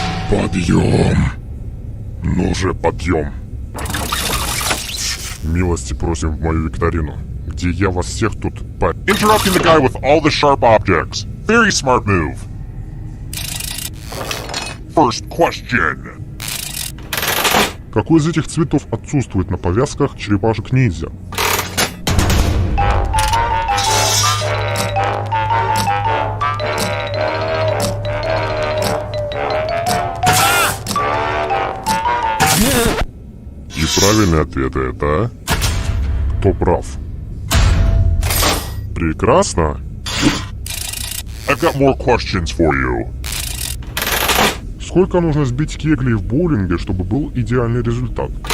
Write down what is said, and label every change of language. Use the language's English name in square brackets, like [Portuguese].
[Russian] Подъем! Ну же, подъем! Милости просим в мою викторину, где я вас всех тут по... [English] Interrupting the guy with all the sharp objects. Very smart move. First question. [Russian] Какой из этих цветов отсутствует на повязках черепашек-ниндзя? И правильный ответ это... Кто прав? Прекрасно. [English] I've got more questions for you. [Russian] Сколько нужно сбить кеглей в боулинге, чтобы был идеальный результат?